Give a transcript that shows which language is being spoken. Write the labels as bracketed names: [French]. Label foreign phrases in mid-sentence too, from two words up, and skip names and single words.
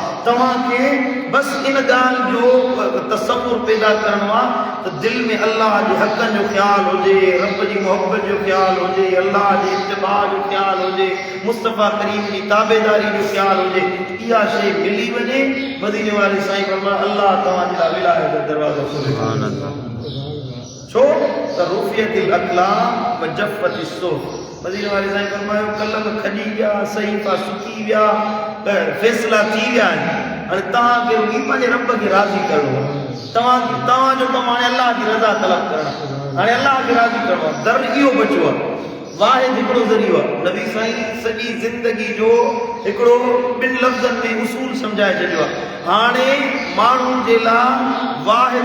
[Sindhi] तव्हांखे बसि इन ॻाल्हि जो तसव्वुर पैदा करिणो आहे त दिलि में अल्लाह जे हक़नि जो ख़्यालु हुजे रब जी मोहब्बत जो ख़्यालु हुजे अल्लाह जे इत्तिबा जो ख़्यालु हुजे मुस्तफ़ा करीम जी ताबेदारी जो ख़्यालु हुजे। इहा शइ मिली वञे मदीने वारे साईं फरमायो अल्लाह तव्हांजे लाइ विलायत जो दरवाज़ो खोले। छो त [Arabic] رفعت الأقلام وجفت الصحف [Sindhi] मदीने वाले साईं फरमायो कलम खजी विया सहीफ़ा सुकी विया फैसला थी विया हाणे तव्हांखे रुॻी पंहिंजे रब खे राज़ी करिणो आहे तव्हांजो कमु हाणे अलाह जी रज़ा तलब करणु हाणे अलाह खे राज़ी करिणो आहे दर इहो बचियो आहे वाहिद हिकिड़ो ज़रियो आहे नबी साईं सॼी ज़िंदगी जो हिकिड़ो ॿिनि लफ़्ज़नि में उसूल सम्झाए छॾियो आहे हाणे माण्हुनि जे लाइ वाहिद